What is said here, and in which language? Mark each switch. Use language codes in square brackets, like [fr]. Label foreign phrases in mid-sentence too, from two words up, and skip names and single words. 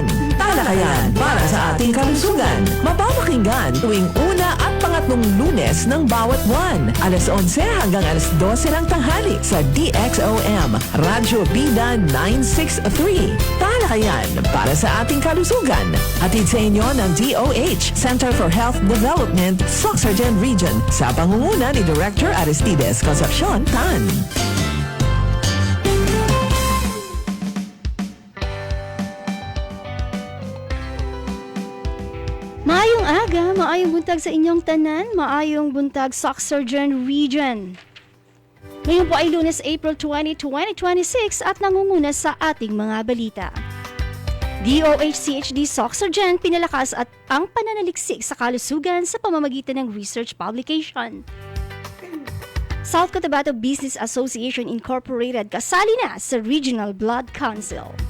[tl] Talakayan para sa ating kalusugan. Mapapakinggan tuwing una at pangatlong Lunes ng bawat buwan. Alas 11 hanggang alas 12 ng tanghali sa DXOM, Radyo Bida 963. Talakayan para sa ating kalusugan. Hatid sa inyo ng DOH, Center for Health Development, Sorsogon Region, sa pangunguna ni Director Aristides Concepcion Tan. [ceb] Maayong aga, maayong buntag sa inyong tanan, maayong buntag Sorsogon Region. [tl] Ngayon po ay Lunes, April 20, 2026 at nangunguna sa ating mga balita. DOH-CHD Sorsogon pinalakas at ang pananaliksik sa kalusugan sa pamamagitan ng [en] research publication. [tl] South Cotabato Business Association Incorporated kasali na sa Regional Blood Council.